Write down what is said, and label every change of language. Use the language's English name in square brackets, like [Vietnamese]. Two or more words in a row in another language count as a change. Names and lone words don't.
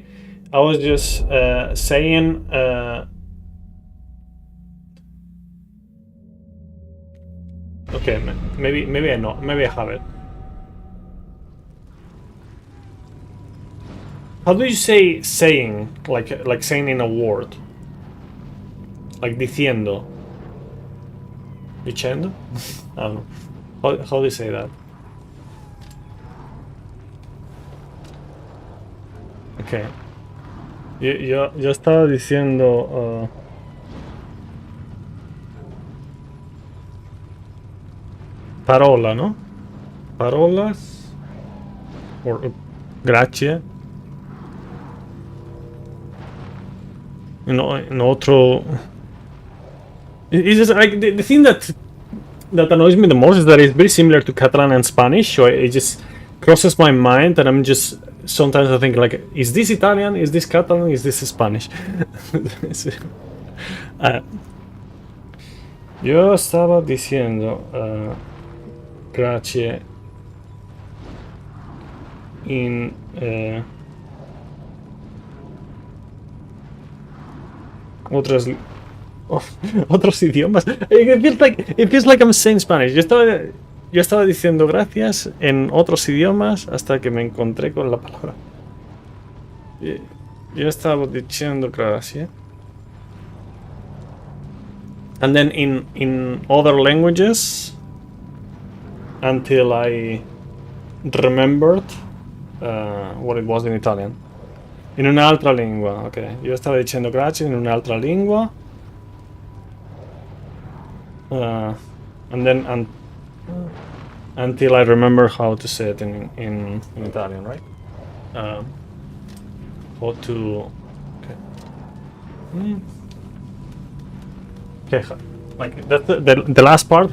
[English] I was just saying. Okay, maybe I know. Maybe I have it. How do you say saying? Like saying in a word. Like diciendo. Dicendo? I don't know. How do you say that? Okay. [Spanish] Yo estaba diciendo. Parola, ¿no? [English] Parolas. Or grazie. [Spanish] En otro. [English] It's just like the thing that annoys me the most is that it's very similar to Catalan and Spanish. So it just crosses my mind, and I'm just sometimes I think like, is this Italian? Is this Catalan? Is this Spanish? [Spanish] Yo estaba diciendo grazie in otros otros idiomas. [English] It feels like I'm saying Spanish. [Spanish] Yo estaba diciendo gracias en otros idiomas hasta que me encontré con la palabra. Yo estaba diciendo gracias. [English] And then in other languages until I remembered what it was in Italian. [Italian] In un'altra lingua, ok. Io stavo dicendo grazie in un'altra lingua. [English] And then until I remember how to say it in Italian, right? How to... Okay. Okay, like that's the last part.